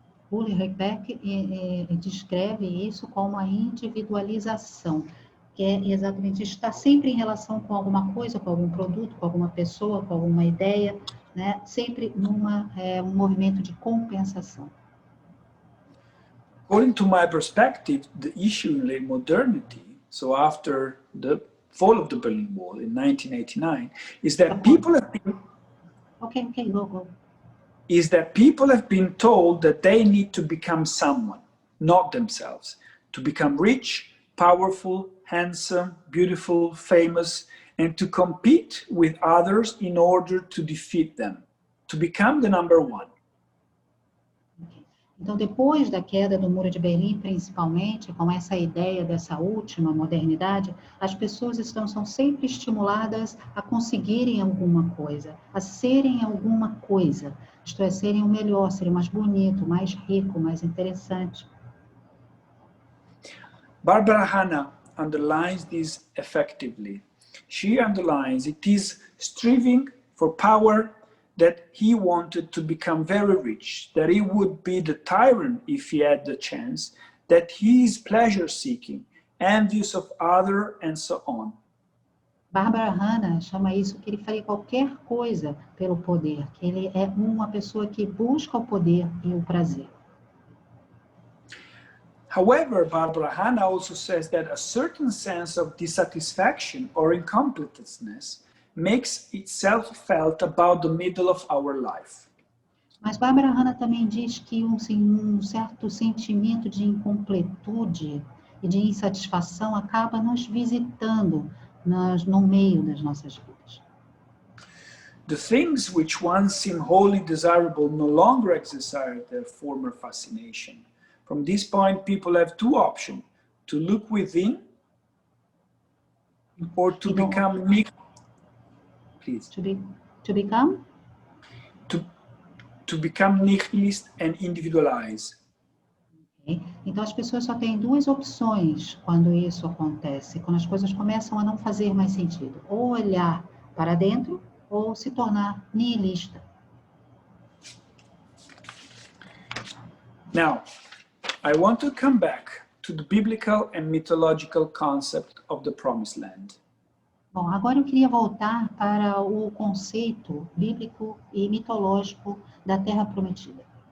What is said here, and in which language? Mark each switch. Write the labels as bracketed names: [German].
[Portuguese] Ulrich Beck descreve isso como a individualização, que é exatamente estar sempre em relação com alguma coisa, com algum produto, com alguma pessoa, com alguma ideia, né? Sempre um movimento de compensação. [English] According to my perspective, the issue in late modernity, so after the fall of the Berlin Wall in 1989, is that people have been go. Is that people have been told that they need to become someone, not themselves, to become rich, powerful, handsome, beautiful, famous, and to compete with others in order to defeat them, to become the number one. [Portuguese] Então, depois da queda do Muro de Berlim, principalmente, com essa ideia dessa última modernidade, as pessoas são sempre estimuladas a conseguirem alguma coisa, a serem alguma coisa, isto é, serem o melhor, serem mais bonito, mais rico, mais interessante. [English] Barbara Hanna underlines this effectively. She underlines it is striving for power that he wanted to become very rich, that he would be the tyrant if he had the chance, that he is pleasure-seeking, envious of others, and so on. [Portuguese] Barbara Hanna chama isso que ele faria qualquer coisa pelo poder, que ele é uma pessoa que busca o poder e o prazer. [English] However, Barbara Hanna also says that a certain sense of dissatisfaction or incompleteness makes itself felt about the middle of our life. [Portuguese] Mas Barbara Hanna também diz que um certo sentimento de incompletude e de insatisfação acaba nos visitando no meio das nossas vidas. [English] The things which once seemed wholly desirable no longer exercise their former fascination. From this point, people have two options: to look within or to become please. To become? To become nihilist and individualize. Okay. [Portuguese] Então, as pessoas só têm duas opções quando isso acontece, quando as coisas começam a não fazer mais sentido. Ou olhar para dentro, ou se tornar nihilista. [English] Now, I want to come back to the biblical and mythological concept of the Promised Land. [Portuguese] Bom, agora eu queria voltar para o conceito bíblico e mitológico da Terra Prometida.